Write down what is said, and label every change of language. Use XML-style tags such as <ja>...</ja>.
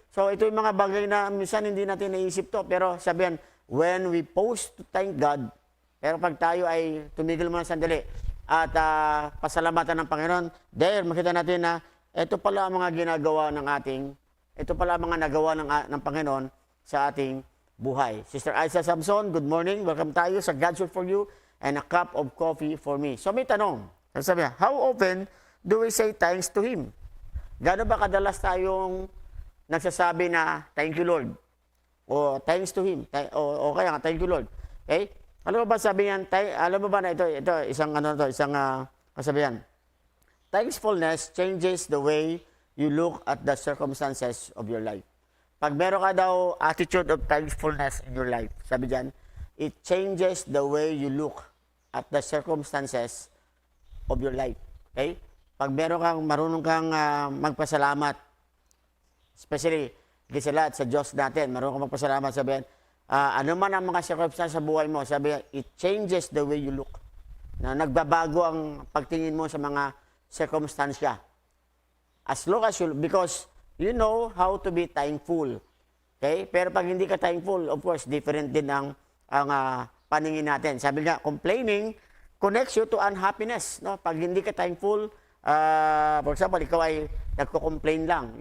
<tl>So ito yung mga bagay na minsan hindi natin naisip to. Pero sabihan,</tl> <en>when we pause to thank God,</en> <tl>pero pag tayo ay tumigil muna sandali at pasalamatan ng Panginoon, there makita natin na ito pala ang mga ginagawa ng ito pala ang mga nagawa ng Panginoon sa ating buhay. Sister Aiza Samson,</tl> <en>good morning.</en> <tl>Welcome tayo sa God's Word for You and a cup of coffee for me. So may tanong. Sabi niya,</tl> <en>how often do we say thanks to Him?</en> <tl>Gaano ba kadalas tayong nagsasabi na</tl> <en>thank you Lord?</en> <tl>O</tl> <en>thanks to Him?</en> <tl>O kaya nga,</tl> <en>thank you Lord. Okay?</en> <tl>Alam mo ba sabi niyan, alam mo ba na ito isang kasabihan.</tl> <en>Thankfulness changes the way you look at the circumstances of your life.</en> <tl>Pag meron ka daw</tl> <en>attitude of thankfulness in your life,</en> <tl>sabi diyan,</tl> <en>it changes the way you look at the circumstances of your life.</en> <tl>Okay? Pag marunong kang magpasalamat, especially sa lahat, sa Diyos natin, marunong kang magpasalamat, sabihin, ano man ang mga circumstances sa buhay mo, sabihin,</tl> <en>it changes the way you look.</en> <tl>Na nagbabago ang pagtingin mo sa mga circumstansya.</tl> <en>As long as because you know how to be thankful.</en> <tl>Okay? Pero pag hindi ka thankful,</tl> <en>of course,</en> <tl>different din ang paningin natin.</tl> <en>Sabi nga, complaining connects you to unhappiness. No?</en> <tl>Pag hindi ka thankful, for example, ikaw ay nagko-complain lang.</tl>